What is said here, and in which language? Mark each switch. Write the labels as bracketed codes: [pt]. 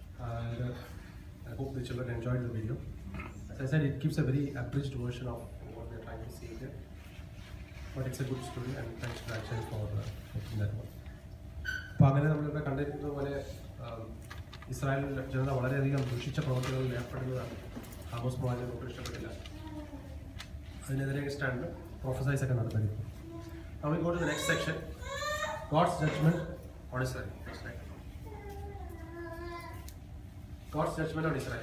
[en] And I hope the children enjoyed the video. As I said, it gives a very abridged version of what we're trying to say here. But it's a good story, and thanks to Ajai for making that one. [ml] അപ്പോൾ അങ്ങനെ നമ്മളിവിടെ കണ്ടിരിക്കുന്ന പോലെ Israel ജനത വളരെയധികം ദുഷിച്ച പ്രവർത്തികളിൽ ഏർപ്പെടുന്നതാണ്. Amos പ്രവാചകൻ ഒട്ടും ഇഷ്ടപ്പെട്ടില്ല. അതിനെതിരെ സ്റ്റാൻഡ് പ്രൊഫസൈസ് ഒക്കെ നടത്തിയിരിക്കും. [en] Now we go to the next section, God's judgment on Israel. God's judgment on Israel.